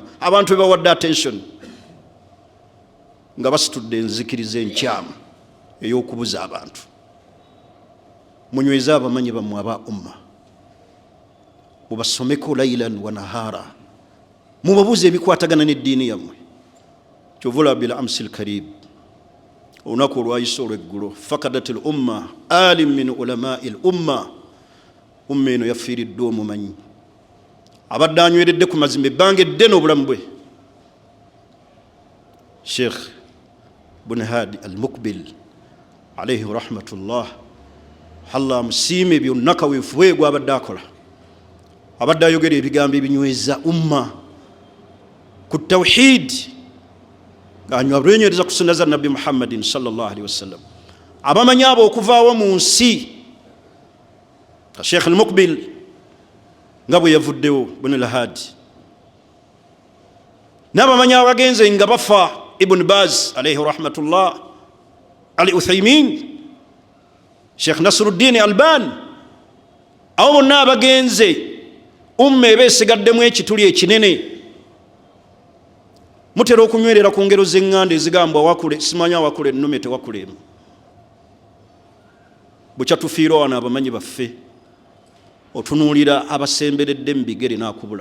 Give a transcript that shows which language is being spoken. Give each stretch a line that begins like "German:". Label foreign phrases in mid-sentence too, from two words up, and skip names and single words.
Ganda: Abantu be bawadde attention nga basitudde enzikiriza enkyamu ey'okubuza abantu. Munyweze abamanyi bammwe aba umma, mubasomeko
Arabic: ليلا ونهارا,
Ganda: mubabuuze ebikwatagana n'eddiini yammwe. Kyovula
Arabic: بالأمس القريب,
Ganda: olunaku olwayise olw'eggulo,
Arabic: فقدت الأمة عالم من علماء الأمة,
Ganda: umma eno yafiiriddwa omumanyi abadde anyweredde ku mazima ebbanga eddene obulamu bwe. Sheikh Bun Hadi al-Mukbil
Arabic: عليه رحمة الله,
Ganda: Allah musiime byonna kaweefuwe gw'abadde akola. Abadde ayogera ebigambo ebinyweza umma ku tawhid, ng'anywereza ku sunna za Nabbi Muhammadin
Arabic: صلى الله عليه وسلم.
Ganda: Abamanyi abo okuvaawo mu nsi, Sheikh al-Mukbil nga bwe yavuddewo, Bun al-Hadi, n'abamanyi abagenze nga bafa, Ibn Baz
Arabic: عليه رحمة الله,
Ganda: Ali Uthaymin, Sheikh Nasruddin Albani, abo bonna abagenze umma eba esigaddemu ekituli ekinene. Mutera okunywerera ku ngero z'eŋŋanda ezigambwa wakule, simanyi awakule ennume tewakulemu. Bukya tufiira wano abamanyi baffe, otunuulira abasemberedde mu bigere n'akubula.